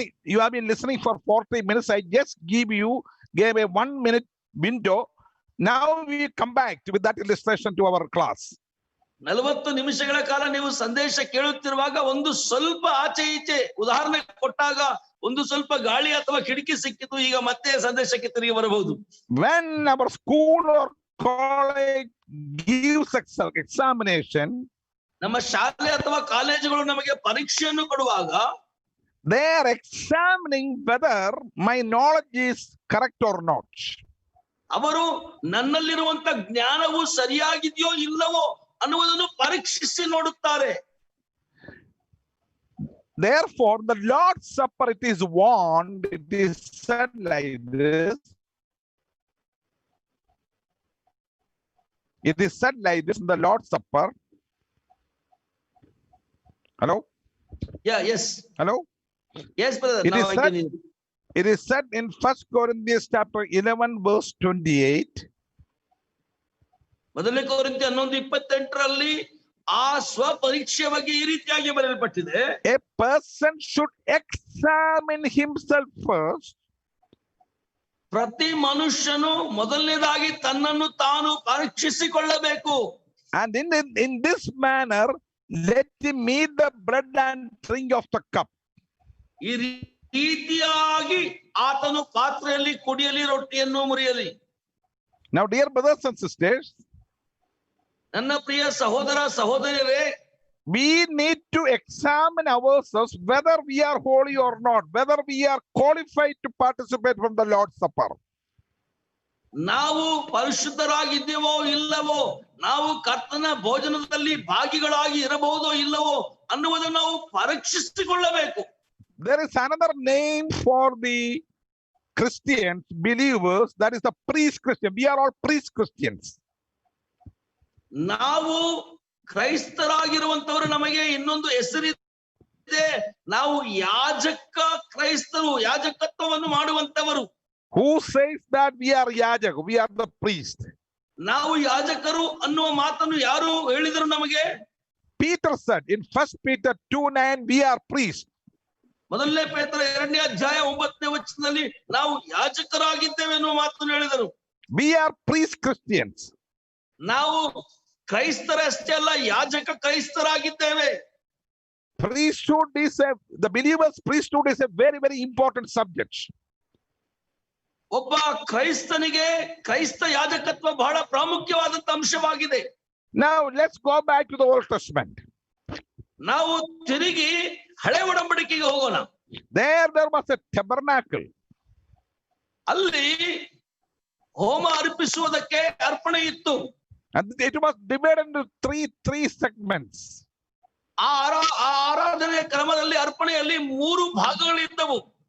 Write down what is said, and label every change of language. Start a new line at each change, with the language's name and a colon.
English: you have been listening for 40 minutes. I just gave a 1 minute window. Now we come back with that illustration to our class.
Kannada: 40 ನಿಮಿಷಗಳ ಕಾಲ ನೀವು ಸಂದೇಶ ಕೇಳುತ್ತಿರುವಾಗ ಒಂದು ಸ್ವಲ್ಪ ಆಚೆ ಈಚೆ ಉದಾಹರಣೆ ಕೊಟ್ಟಾಗ ಒಂದು ಸ್ವಲ್ಪ ಗಾಳಿ ಅಥವಾ ಕಿಟಕಿ ಸಿಕ್ಕಿತು, ಈಗ ಮತ್ತೆ ಸಂದೇಶಕ್ಕೆ ತಿರುಗಿ ಬರಬಹುದು.
English: When our school or college gives examination,
Kannada: ನಮ್ಮ ಶಾಲೆ ಅಥವಾ ಕಾಲೇಜುಗಳು ನಮಗೆ ಪರೀಕ್ಷೆಯನ್ನು ಕೊಡುವಾಗ
English: they are examining whether my knowledge is correct or not.
Kannada: ಅವರು ನನ್ನಲ್ಲಿರುವಂತ ಜ್ಞಾನವು ಸರಿಯಾಗಿದೆಯೋ ಇಲ್ಲವೋ ಅನ್ನುವುದನ್ನು ಪರೀಕ್ಷಿಸಿ ನೋಡುತ್ತಾರೆ.
English: Therefore, the Lord's Supper, it is warned, it is said like this. It is said like this in the Lord's Supper. Hello? Yeah, yes. Hello? Yes, brother. It is said in 1 Corinthians chapter 11, verse 28.
Kannada: ಮೊದಲನೇ ಕೊರಿಂಥಿ 11:28ರಲ್ಲಿ ಆ ಸ್ವಪರೀಕ್ಷೆಯ ಬಗ್ಗೆ ಈ ರೀತಿಯಾಗಿ ಬರೆಯಲ್ಪಟ್ಟಿದೆ,
English: a person should examine himself first.
Kannada: ಪ್ರತಿ ಮನುಷ್ಯನು ಮೊದಲನೇದಾಗಿ ತನ್ನನ್ನು ತಾನು ಪರೀಕ್ಷಿಸಿಕೊಳ್ಳಬೇಕು.
English: And in this manner let him eat the bread and drink of the cup.
Kannada: ಈ ರೀತಿಯಾಗಿ ಆತನು ಪಾತ್ರೆಯಲ್ಲಿ ಕುಡಿಯಲಿ, ರೊಟ್ಟಿಯನ್ನು ಮುರಿಯಲಿ.
English: Now dear brothers and sisters,
Kannada: ನನ್ನ ಪ್ರಿಯ ಸಹೋದರ ಸಹೋದರಿಯರೇ,
English: we need to examine ourselves whether we are holy or not, whether we are qualified to participate from the Lord's Supper.
Kannada: ನಾವು ಪರಿಶುದ್ಧರಾಗಿದ್ದೇವೋ ಇಲ್ಲವೋ, ನಾವು ಕರ್ತನ ಭೋಜನದಲ್ಲಿ ಭಾಗಿಗಳಾಗಿ ಇರಬಹುದೋ ಇಲ್ಲವೋ ಅನ್ನುವುದನ್ನು ನಾವು ಪರೀಕ್ಷಿಸಿಕೊಳ್ಳಬೇಕು.
English: There is another name for the Christians, believers, that is the priest Christian. We are all priest Christians.
Kannada: ನಾವು ಕ್ರೈಸ್ತರಾಗಿರುವಂತವರು, ನಮಗೆ ಇನ್ನೊಂದು ಹೆಸರಿದೆ, ನಾವು ಯಾಜಕ ಕ್ರೈಸ್ತರು, ಯಾಜಕತ್ವವನ್ನು ಮಾಡುವಂತವರು.
English: Who says that we are yajak? We are the priest.
Kannada: ನಾವು ಯಾಜಕರು ಅನ್ನುವ ಮಾತನ್ನು ಯಾರು ಹೇಳಿದರು ನಮಗೆ?
English: Peter said in 1 Peter 2:9, we are priests.
Kannada: ಮೊದಲನೇ ಪೇತ್ರ 2ನೇ ಅಧ್ಯಾಯ 9ನೇ ವಚನದಲ್ಲಿ ನಾವು ಯಾಜಕರಾಗಿದ್ದೇವೆ ಎನ್ನುವ ಮಾತನ್ನು ಹೇಳಿದರು.
English: We are priest Christians.
Kannada: ನಾವು ಕ್ರೈಸ್ತರಷ್ಟೇ ಅಲ್ಲ, ಯಾಜಕ ಕ್ರೈಸ್ತರಾಗಿದ್ದೇವೆ.
English: Priesthood is the believer's priesthood is a very, very important subject.
Kannada: ಒಬ್ಬ ಕ್ರೈಸ್ತನಿಗೆ ಕ್ರೈಸ್ತ ಯಾಜಕತ್ವ ಬಹಳ ಪ್ರಾಮುಖ್ಯವಾದಂತ ಅಂಶವಾಗಿದೆ.
English: Now let's go back to the Old Testament.
Kannada: ನಾವು ತಿರುಗಿ ಹಳೆ ಒಡಂಬಡಿಕೆಗೆ ಹೋಗೋಣ.
English: There was a tabernacle.
Kannada: ಅಲ್ಲಿ ಹೋಮ ಅರ್ಪಿಸುವುದಕ್ಕೆ ಅರ್ಪಣೆ ಇತ್ತು.
English: And it was divided into three segments.
Kannada: ಆ ಆರಾಧನೆಯ ಕ್ರಮದಲ್ಲಿ ಅರ್ಪಣೆಯಲ್ಲಿ 3 ಭಾಗಗಳಿದ್ದವು.